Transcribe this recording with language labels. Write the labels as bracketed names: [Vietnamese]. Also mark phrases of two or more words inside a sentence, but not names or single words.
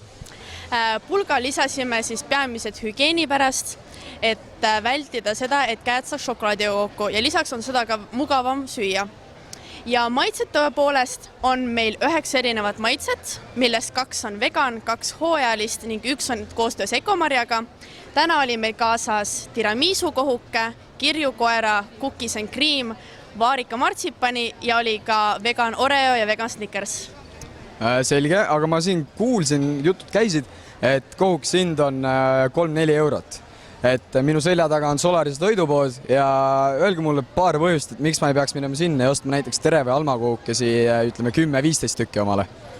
[Estonian] Pulga lisasime siis peamised hügieeni pärast, et vältida seda, et käed saaks šokolaadiga kokku ja lisaks on seda ka mugavam süüa. Ja maitsete poolest on meil 9 erinevat maitset, millest 2 on vegan, 2 hooajalist ning 1 on koostöös Ekomarjaga. Täna oli meil kaasas tiramisu kohuke, kirjukoera, [English] cookies and cream, [Estonian] vaarika martsipani ja oli ka vegan Oreo ja vegan Snickers. Selge, aga ma siin kuulsin, jutud käisid, et kohukes hind on 3-4 eurot. Et minu selja taga on Solarise toidupood ja öelge mulle paar põhjust, et miks ma ei peaks minema sinna ja ostma näiteks tere või almakohukesi, ütleme 10-15 tükki omale.